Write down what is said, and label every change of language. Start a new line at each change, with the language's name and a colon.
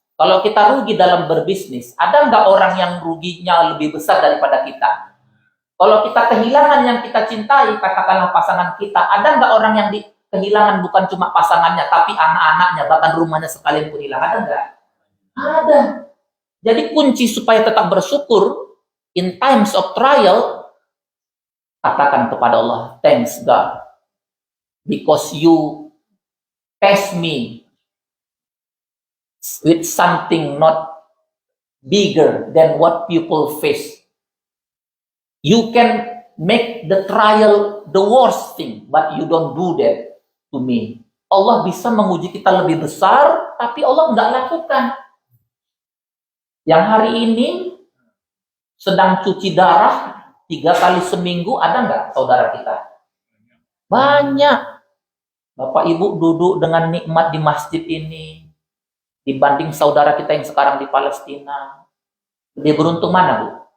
Indonesian: Kalau kita rugi dalam berbisnis, ada nggak orang yang ruginya lebih besar daripada kita? Kalau kita kehilangan yang kita cintai, katakanlah pasangan kita, ada nggak orang yang kehilangan bukan cuma pasangannya, tapi anak-anaknya, bahkan rumahnya sekalian pun hilang? Ada nggak? Ada. Jadi kunci supaya tetap bersyukur
English: in times of trial,
Indonesian: katakan kepada Allah,
English: thanks God, because you test me with something not bigger than what people face. You can make the trial the worst thing, but you don't do that to me.
Indonesian: Allah bisa menguji kita lebih besar, tapi Allah nggak lakukan. Yang hari ini sedang cuci darah 3 kali seminggu, ada nggak saudara kita? Banyak. Bapak Ibu duduk dengan nikmat di masjid ini, dibanding saudara kita yang sekarang di Palestina. Lebih beruntung mana, Bu?